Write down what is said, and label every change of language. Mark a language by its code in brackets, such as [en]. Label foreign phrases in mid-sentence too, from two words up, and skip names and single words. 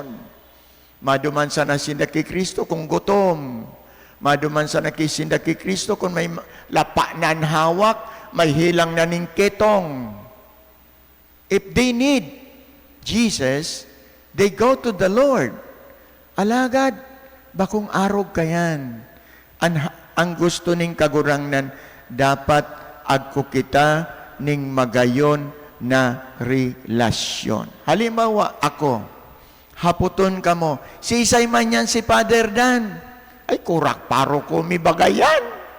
[bik] Maduman sa nasinda kay Kristo kung gutom. Maduman sa nakisinda kay Kristo kung may lapa na hawak, may hilang na ning ketong. [en] If they need Jesus, they go to the Lord. [bik] Alagad, bakong arog kayan. Ang gusto ning kagurangnan, dapat agko kita ning magayon na relasyon. Halimbawa, ako, haputon ka mo, si Isay man yan si Father Dan, ay kurak paro ko, mi bagayan.